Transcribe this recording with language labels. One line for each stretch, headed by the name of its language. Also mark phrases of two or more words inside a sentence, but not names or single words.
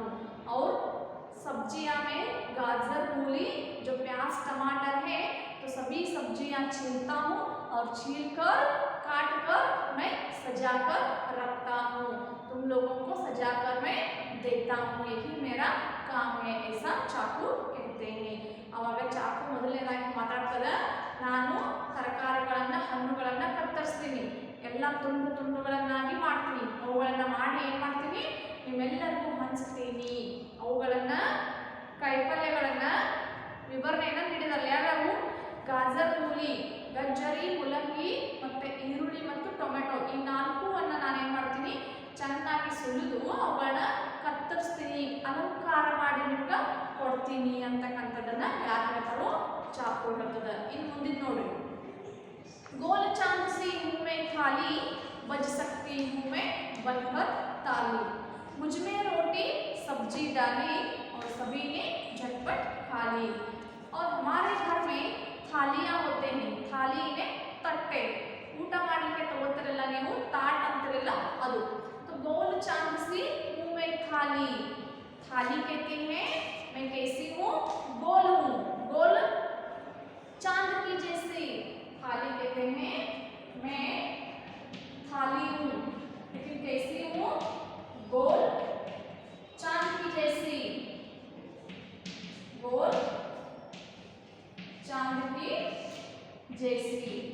Hindi: और सब्जियां में गाजर, मूली, जो प्याज, टमाटर है, तो सभी सब्जियां छीलता हूँ और छीलकर काट कर मैं सजाकर रखता हूँ, तुम लोगों को सजाकर मैं देता हूँ, यही मेरा काम है, ऐसा चाकू कहते हैं।
Kannada: ಅವಾಗ ಚಾಕು ಮೊದಲನೇದಾಗಿ ಮಾತಾಡ್ತದೆ, ನಾನು ತರಕಾರಿಗಳನ್ನ ಹಣ್ಣುಗಳನ್ನ ಕತ್ತರಿಸ್ತೀನಿ, ಎಲ್ಲ ತುಂಡು ತುಂಡುಗಳನ್ನಾಗಿ ಮಾಡ್ತೀನಿ, ಅವುಗಳನ್ನ ಮಾಡಿ ಏನು ಮಾಡ್ತೀನಿ, ನಿಮ್ಮೆಲ್ಲರಿಗೂ ಹಂಚ್ತೀನಿ। ಅವುಗಳನ್ನ ಕೈಪಲ್ಯಗಳನ್ನ ವಿವರಣೆಯನ್ನು ನೀಡಿದಲ್ಲ, ಯಾವ್ಯಾವು, ಗಾಜರ್, ಮೂಲಿ, ಗಜ್ಜರಿ, ಮುಲಂಗಿ ಮತ್ತೆ ಈರುಳ್ಳಿ ಮತ್ತು ಟೊಮೆಟೊ ಅವುಗಳನ್ನ ಕತ್ತರಿಸ್ತೀನಿ, ಅಲಂಕಾರ ಮಾಡಿ ನಿಮ್ಗೆ ಕೊಡ್ತೀನಿ ಅಂತಕ್ಕಂಥದ್ದನ್ನ ಯಾರು ಹೇಳ್ತಾರೋ ಚಾಕು ಹೇಳ್ತದ. ಇನ್ನು ಮುಂದಿನ ನೋಡ್ರಿ,
Hindi: गोल चांद सी हूँ मैं थाली, बज सकती हूँ मैं बनकर ताली, मुझ में रोटी सब्जी डाली और सभी ने झटपट खा ली. और हमारे घर में थालियाँ होते हैं, थाली ने तट्टे,
Kannada: ಊಟ ಮಾಡಲಿಕ್ಕೆ ತಗೋತಿರಲ್ಲ ನೀವು, ತಾಟ್ ಅಂತಿರಲ್ಲ ಅದು.
Hindi: तो गोल चांद सी हूँ मैं थाली, थाली कहते हैं मैं कैसी हूँ, गोल हूँ, गोल चांद की जैसी. थाली कहते हैं मैं थाली हूँ, लेकिन कैसी हूँ, गोल चांद की जैसी, गोल चांद की जैसी.